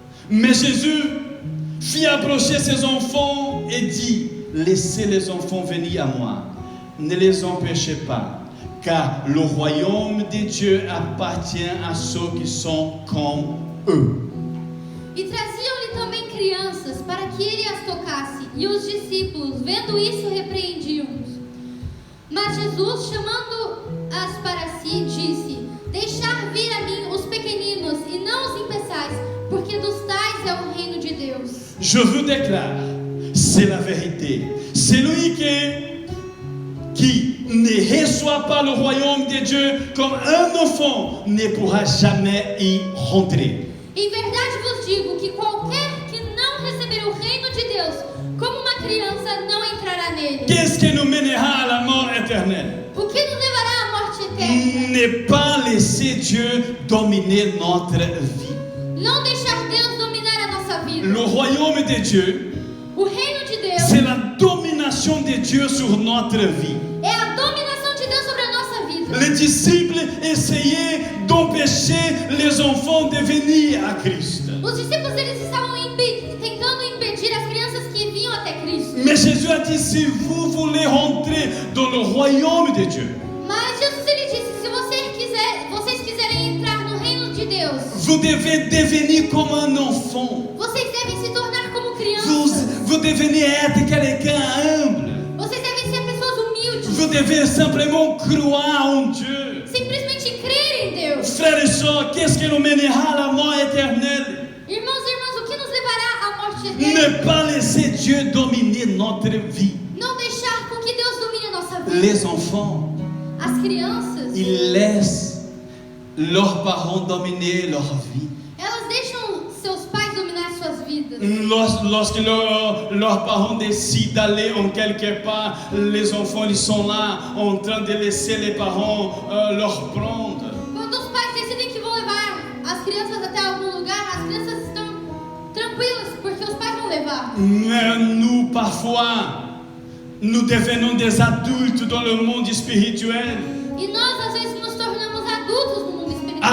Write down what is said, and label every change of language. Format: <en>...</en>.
<fr>Mais Jésus fit approcher ses enfants et dit, laissez les enfants venir à moi, ne les empêchez pas, car le royaume de Dieu appartient à ceux qui sont comme eux.</fr> <pt>E traziam-lhe também crianças para que ele as tocasse. E os discípulos, vendo isso, repreendiam-os. Mas Jesus, chamando-as para si, disse: deixar vir a mim os pequeninos e não os impeçais, porque dos tais é o reino de Deus.</pt> <fr>Je vous déclare, c'est la vérité. Celui qui ne reçoit pas le royaume de Dieu comme un enfant ne pourra jamais y rentrer.</fr> <pt>Em verdade vos digo que qualquer que não receber o reino de Deus como uma criança não entrará nele.</pt> <fr>Qu'est-ce qui nous mènera à la mort éternelle?</fr> <pt>O que nos levará à morte eterna?</pt> <fr>Ne pas laisser Dieu dominer notre vie.</fr> <pt>Não deixar Deus dominar a nossa vida.</pt> <fr>Le royaume de Dieu,</fr> <pt>O reino de Deus</pt> <fr>c'est la domination de Dieu sur notre vie.</fr> <pt>é a dominação de Deus sobre a nossa vida.</pt> <fr>Les disciples essayaient d'empêcher les enfants de venir à Christ.</fr> <pt>Os discípulos eles estavam tentando impedir as crianças que vinham até Cristo.</pt> <fr>Mais Jésus a dit, si vous voulez rentrer dans le royaume de Dieu,</fr> <pt>Mas Jesus ele disse: se vocês quiserem entrar no reino de Deus,</pt> <fr>vous devez devenir comme un enfant.</fr> <pt>vocês devem se tornar como crianças.</pt> <fr>Vous devez être quelqu'un humble.</fr> <pt>Vocês devem ser pessoas humildes.</pt> <fr>Vous devez simplement croire en Dieu.</fr> <pt>Simplesmente crer em Deus.</pt> <fr>Frères et sœurs, qu'est-ce qui nous mènera à la mort éternelle?</fr> <pt>Irmãos e irmãs, o que nos levará à morte eterna?</pt> <fr>Ne pas laisser Dieu dominer notre vie.</fr> <pt>Não deixar com que Deus domine a nossa vida.</pt> <fr>Les enfants,</fr> <pt>As crianças,</pt> <fr>ils laissent leurs parents dominer leur vie.</fr> <pt>elas deixam seus pais dominar suas vidas.</pt> <fr>Lorsque leurs parents décident d'aller en quelque part, les enfants ils sont là en train de laisser les parents leur prendre.</fr> <pt>Quando os pais decidem que vão levar as crianças até algum lugar, as crianças estão tranquilas, porque os pais vão levar.</pt> <fr>Mais nous, parfois, nous devenons des adultes dans le monde spirituel.</fr> <pt>E nós, às vezes, nos tornamos adultos no mundo espiritual.</pt>